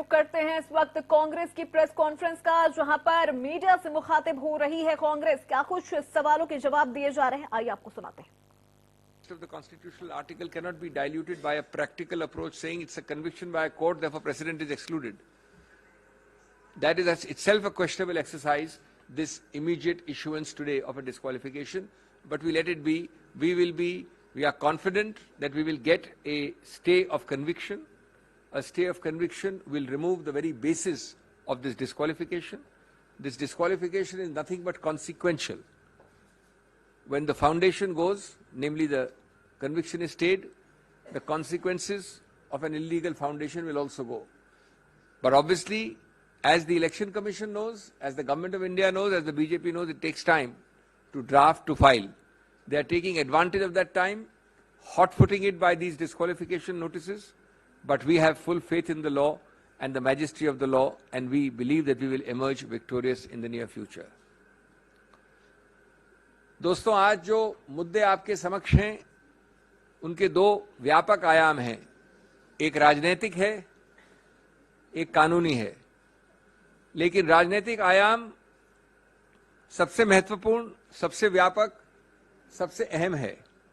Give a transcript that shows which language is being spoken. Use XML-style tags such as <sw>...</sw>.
<hi>करते हैं इस वक्त कांग्रेस की प्रेस कॉन्फ्रेंस का, जहां पर मीडिया से मुखातिब हो रही है कांग्रेस। क्या कुछ सवालों के जवाब दिए जा रहे हैं, आइए आपको सुनाते हैं।</hi> <en>Of the constitutional article cannot be diluted by a practical approach saying it's a conviction by a court, therefore precedent is excluded. That is itself a questionable exercise, this immediate issuance today of a disqualification, but we let it be. We are confident that we will get a stay of conviction. A stay of conviction will remove the very basis of this disqualification. This disqualification is nothing but consequential. When the foundation goes, namely the conviction is stayed, the consequences of an illegal foundation will also go. But obviously, as the Election Commission knows, as the Government of India knows, as the BJP knows, it takes time to draft, to file. They are taking advantage of that time, hot-footing it by these disqualification notices, but we have full faith in the law and the majesty of the law, and we believe that we will emerge victorious in the near future.</en> <hi>दोस्तों, आज जो मुद्दे आपके समक्ष हैं उनके दो व्यापक आयाम हैं। एक राजनीतिक है, एक कानूनी है। लेकिन राजनीतिक आयाम सबसे महत्वपूर्ण, सबसे व्यापक, सबसे अहम है।</hi>